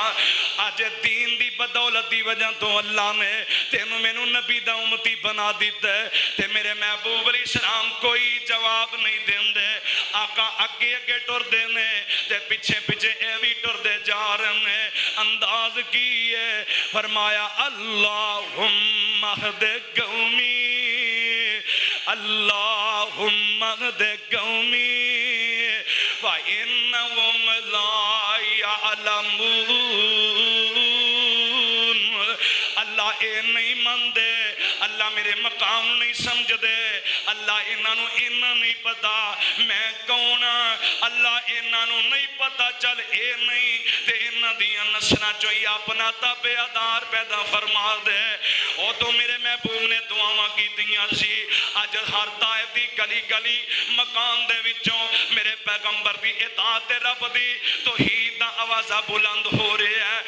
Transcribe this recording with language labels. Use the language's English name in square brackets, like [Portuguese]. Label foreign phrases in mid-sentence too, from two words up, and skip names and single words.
[Punjabi] اج دین دی بدولت دی وجہ تو اللہ نے تینو مینو نبی دا امتی بنا دتا ہے. تے میرے محبوب علیہ السلام کوئی جواب نہیں دیندے، آقا اگے اگے ٹردے نے تے پچھے پچھے اے بھی ٹردے جا رہے نے. انداز کی ہے، فرمایا [Arabic] اللهم اهد قومي، اللهم اهد قومي وإنهم لا يعلمون. [Punjabi] اللہ یہ نہیں مانتے، اللہ میرے مقام نہیں سمجھتے، اللہ انہوں انہاں نہیں پتا میں کون، اللہ انہوں نہیں پتا چل یہ نہیں تو انہوں دیاں نسلوں چو ہی اپنا تابعدار پیدا فرما دے. اودوں میرے محبوب نے دعاواں کیتیاں سی. اج ہر طائف دی گلی گلی مکان دے وچوں میرے پیغمبر دی اطاعت رب دی توحید دا آوازہ بلند ہو رہا ہے.